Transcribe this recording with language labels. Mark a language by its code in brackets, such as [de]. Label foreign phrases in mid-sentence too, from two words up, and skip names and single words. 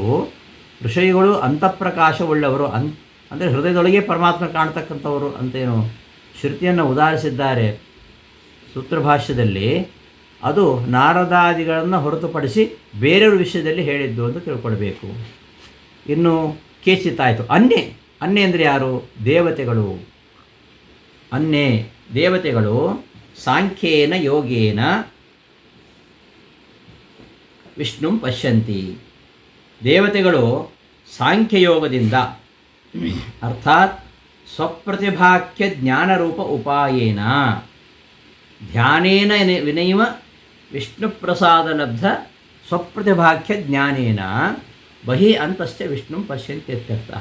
[kn] ಋಷಿಗಳು ಅಂತಃಪ್ರಕಾಶವುಳ್ಳವರು ಅಂದರೆ ಹೃದಯದೊಳಗೆ ಪರಮಾತ್ಮ ಕಾಣ್ತಕ್ಕಂಥವರು ಅಂತೇನು ಶ್ರುತಿಯನ್ನು ಉದಾಹರಿಸಿದ್ದಾರೆ ಸೂತ್ರಭಾಷ್ಯದಲ್ಲಿ. ಅದು ನಾರದಾದಿಗಳನ್ನು ಹೊರತುಪಡಿಸಿ ಬೇರೆಯವ್ರ ವಿಷಯದಲ್ಲಿ ಹೇಳಿದ್ದು ಅಂತ ತಿಳ್ಕೊಳ್ಬೇಕು. ಇನ್ನು ಕೇಚಿತ್ ಆಯಿತು. ಅನ್ಯೆ ಅಂದರೆ ಯಾರು? [sa] ದೇವತೆಗಳು. ಅನ್ಯೆ ದೇವತೆಗಳು ಸಾಂಖ್ಯೇನ ಯೋಗೇನ ವಿಷ್ಣುಂ ಪಶ್ಯಂತಿ. [kn] ದೇವತೆಗಳು ಸಾಂಖ್ಯಯೋಗದಿಂದ [sa] ಅರ್ಥಾತ್ ಸ್ವಪ್ರತಿಭಾಖ್ಯ ಜ್ಞಾನರೂಪ ಉಪಾಯೇನ ಧ್ಯಾನೇನ ವಿನೈವ ವಿಷ್ಣುಪ್ರಸಾದಲಬ್ಧ ಸ್ವಪ್ರತಿಭಾಖ್ಯ ಜ್ಞಾನೇನ ಬಹಿ ಅಂತಶ್ಚ ವಿಷ್ಣುಂ ಪಶ್ಯಂತ್ಯರ್ಥಃ.